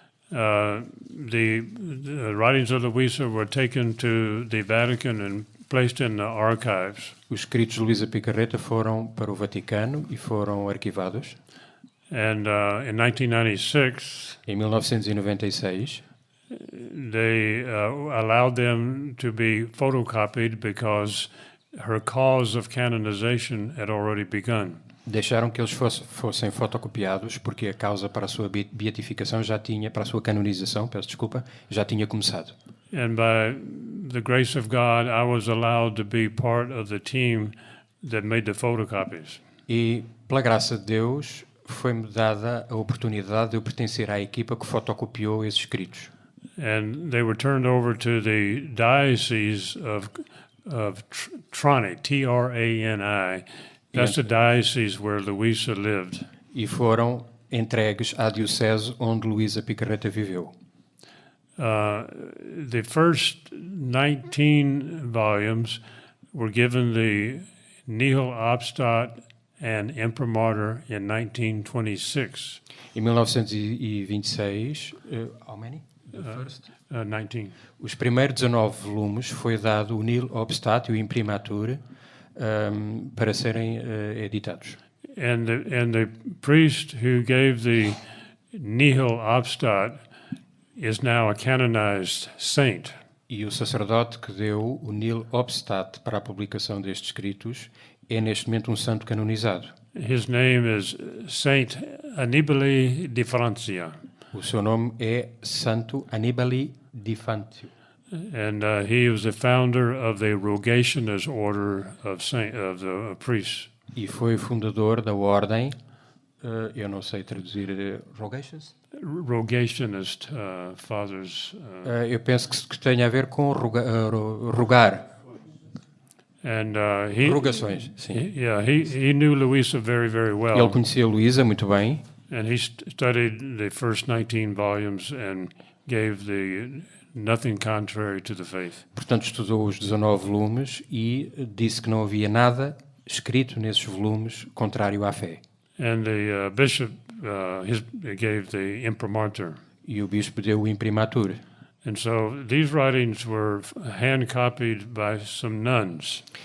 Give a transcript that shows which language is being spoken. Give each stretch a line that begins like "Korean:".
English: the writings of Luisa were taken to the Vatican and placed in the archives.
Portuguese: os escritos de Luísa Picarreta foram para o Vaticano e foram arquivados.
English: And in 1996,
Portuguese: Em 1996,
English: they allowed them to be photocopied because her cause of canonization had already begun.
Portuguese: deixaram que eles fossem fotocopiados porque a causa para a sua beatificação para a sua canonização, peço desculpa, já tinha começado.
English: And by the grace of God, I was allowed to be part of the team that made the photocopies.
Portuguese: E, pela graça de Deus, foi-me dada a oportunidade de eu pertencer à equipa que fotocopiou esses escritos.
English: And they were turned over to the diocese of Trani, T-R-A-N-I. That's the diocese where Luisa lived.
Portuguese: E foram entregues à diocese onde Luísa Picarreta viveu.
English: The first 19 volumes were given the Nihil Obstat and Imprimatur in 1926.
Portuguese: Em 1926,
English: how many? 19.
Portuguese: Os primeiros 19 volumes foi dado o Nihil Obstat e o Imprimatur para serem editados.
English: And the priest who gave the Nihil Obstat is now a canonized saint.
Portuguese: E o sacerdote que deu o Nihil Obstat para a publicação destes escritos é neste momento um santo canonizado.
English: His name is Saint Annibale di Francia.
Portuguese: O seu nome é Santo Annibale di Fantio.
English: And he was the founder of the Rogationist order of the priests.
Portuguese: E foi o fundador da ordem, eu não sei traduzir, Rogations?
English: Rogationist fathers.
Portuguese: Eu penso que tenha a ver com rogar.
English: And
Portuguese: Rogações, sim.
English: he knew Luisa very, very well.
Portuguese: Ele conhecia Luísa muito bem.
English: And he studied the first 19 volumes and gave the nothing contrary to the faith.
Portuguese: Portanto, estudou os 19 volumes e disse que não havia nada escrito nesses volumes contrário à fé.
English: and the bishop gave the imprimatur.
Portuguese: E o bispo deu o imprimatur.
English: And so these writings were hand copied by some nuns.